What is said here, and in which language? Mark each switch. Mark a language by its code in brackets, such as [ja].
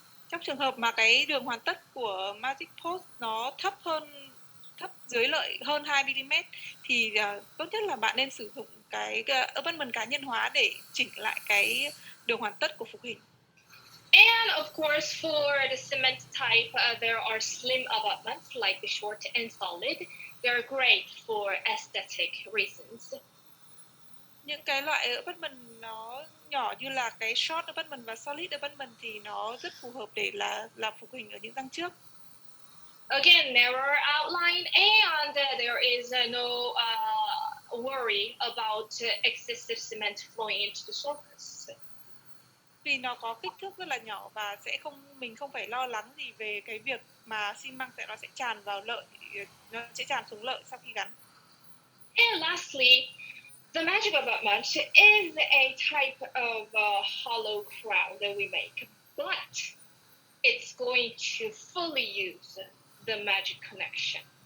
[vi] Trong trường hợp mà cái đường hoàn tất của magic post nó thấp dưới lợi hơn 2 mm thì tốt nhất là bạn nên sử dụng cái abutment cá nhân hóa để chỉnh lại cái đường hoàn tất của phục hình. [en] And of course, for the cement type, there are slim abutments like the short and solid. They're great for aesthetic reasons. [vi] Những cái loại abutment nó nhỏ như là cái short abutment và solid abutment thì nó rất phù hợp để là phục hình ở những răng trước. [en] Again, narrower outline, and there is no worry about excessive cement flowing into the surface. [vi] Vì nó có kích thước rất là nhỏ và mình không phải lo lắng gì về cái việc mà xi măng nó sẽ tràn vào lợi, nó sẽ tràn xuống lợi sau khi gắn. [en] And lastly, the magic abutment is a type of hollow crown that we make, but it's going to fully use the magic connection.